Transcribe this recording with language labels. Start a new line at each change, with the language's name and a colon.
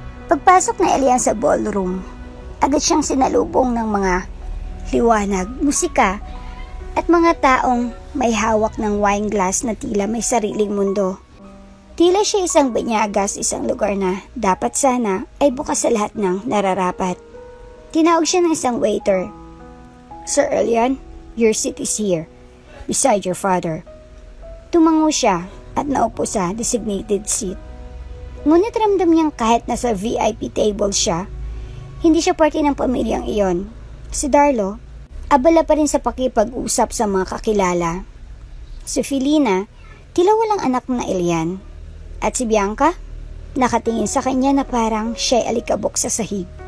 Filipino: Pagpasok na Elian sa ballroom, agad siyang sinalubong ng mga liwanag, musika, at mga taong may hawak ng wine glass na tila may sariling mundo. Tila siya isang banyagas, isang lugar na dapat sana ay bukas sa lahat ng nararapat. Tinawag siya ng isang waiter.
English: Sir Elian, your seat is here, beside your father.
Filipino: Tumango siya at naupo sa designated seat. Ngunit ramdam niyang kahit nasa VIP table siya, hindi siya parte ng pamilyang iyon. Si Darlo, abala pa rin sa pakipag-usap sa mga kakilala. Si Felina, tila walang anak na Elian. At si Bianca, nakatingin sa kanya na parang siya'y alikabok sa sahig.